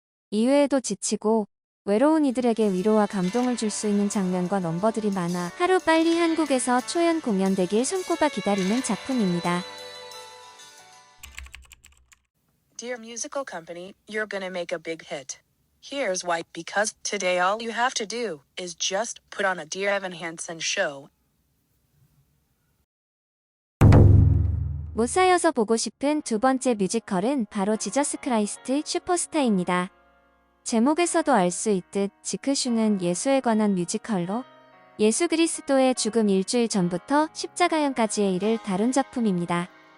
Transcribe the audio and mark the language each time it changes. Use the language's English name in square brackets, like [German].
[Korean] 이외에도 지치고 외로운 이들에게 위로와 감동을 줄 수 있는 장면과 넘버들이 많아 하루빨리 한국에서 초연 공연되길 손꼽아 기다리는 작품입니다. [English] Dear musical company, you're gonna make a big hit. Here's why. Because today all you have to do is just put on a Dear Evan Hansen show. [Korean] 못 쌓여서 보고 싶은 두 번째 뮤지컬은 바로 지저스 크라이스트 슈퍼스타입니다. 제목에서도 알 수 있듯 지크슈는 예수에 관한 뮤지컬로 예수 그리스도의 죽음 일주일 전부터 십자가형까지의 일을 다룬 작품입니다.